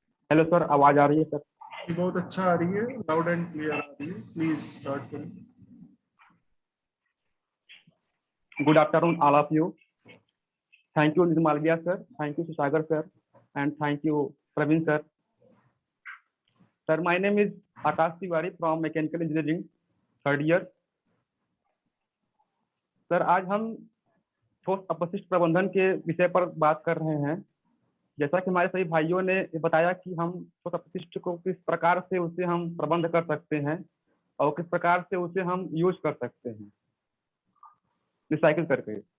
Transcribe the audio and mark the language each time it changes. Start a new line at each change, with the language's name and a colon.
Hindi: Hello sir, आवाज आ रही है सर? ये बहुत अच्छा आ रही है,
English: loud and clear
Hindi: आ रही है। प्लीज स्टार्ट करें।
English: Good afternoon all of you. Thank you Malviya sir, thank you Susagar sir, and thank you Praveen sir. Sir, my name is Akash Tiwari from Mechanical Engineering, third year.
Hindi: Sir, आज हम ठोस अपशिष्ट प्रबंधन के विषय पर बात कर रहे हैं। जैसा कि हमारे सभी भाइयों ने बताया कि हम ठोस अपशिष्ट को किस प्रकार से उसे हम प्रबंध कर सकते हैं और किस प्रकार से उसे हम यूज कर सकते हैं रिसाइकिल करके।